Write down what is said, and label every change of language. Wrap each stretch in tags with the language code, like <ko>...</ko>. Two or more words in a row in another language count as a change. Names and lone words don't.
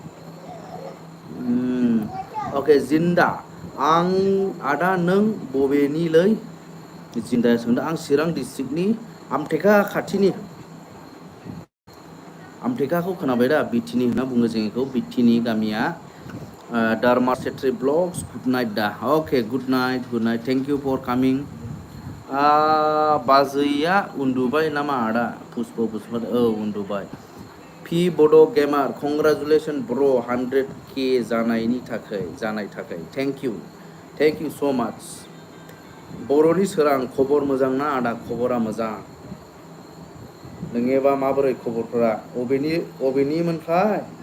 <brx>अके जिन्दा आं आदा नों बबेनिलै जिन्दाया सोंदों आं चिरां डिस्ट्रिक्टनि आमथेखा खाथिनि आमथेखाखौ खोनाबाय दा बिटिनि होनना बुङो जों बेखौ बिटिनि गामिया Dharma Setri Blogs</brx> <en>good night</en> <brx>दा</brx> <en>okay good night thank you for coming</en> <brx>बाजैया उन्दुबाय नामा आदा पुष्प बसुमतारी उन्दुबाय पि बड' गेमार</brx> <en>congratulation bro</en> <brx>100K जानाय थाखाय</brx> <en>thank you so much</en> <brx>बर'नि सोरां खबर मोजां ना आदा खबरा मोजां नोंनिबा माबोरै खबरफोरा अबेनि मोनथाय</brx>